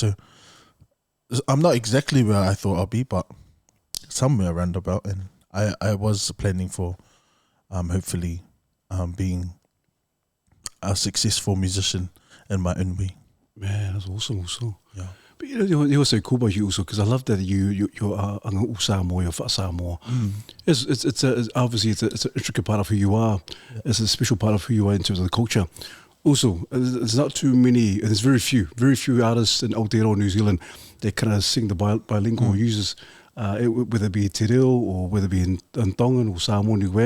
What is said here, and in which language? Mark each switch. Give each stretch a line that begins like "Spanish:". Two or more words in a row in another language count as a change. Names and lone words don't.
English: So I'm not exactly where I thought I'll be, but somewhere around about. And I was planning for hopefully being a successful musician in my own way. Man, that's awesome also. Yeah. But you're so cool about you also, because I love that you're anga Samoa, you're wha Samoa. It's obviously it's an intricate part of who you are. Yeah. It's a special part of who you are in terms of the culture. Also, there's not too many, there's very few artists in Aotearoa, New Zealand, that kind of sing the bilingual uses, whether it be te reo or whether it be in Tongan or Samoan Niuean.